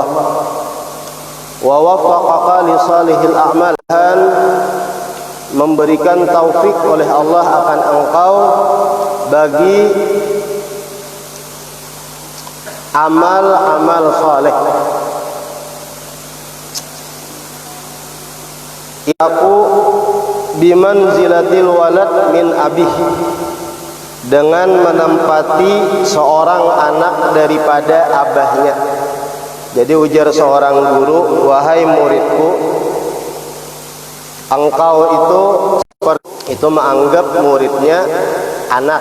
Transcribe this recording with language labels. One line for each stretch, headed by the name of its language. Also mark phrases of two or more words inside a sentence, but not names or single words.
Arabic: ووفقك لصالح الأعمال,
Indonesian: dan memberikan taufik oleh Allah akan engkau bagi amal-amal saleh.
Arabic: Aku بمنزلة الولد من أبيه,
Indonesian: dengan menempati seorang anak daripada abahnya. Jadi ujar seorang guru, wahai muridku, engkau itu menganggap muridnya anak.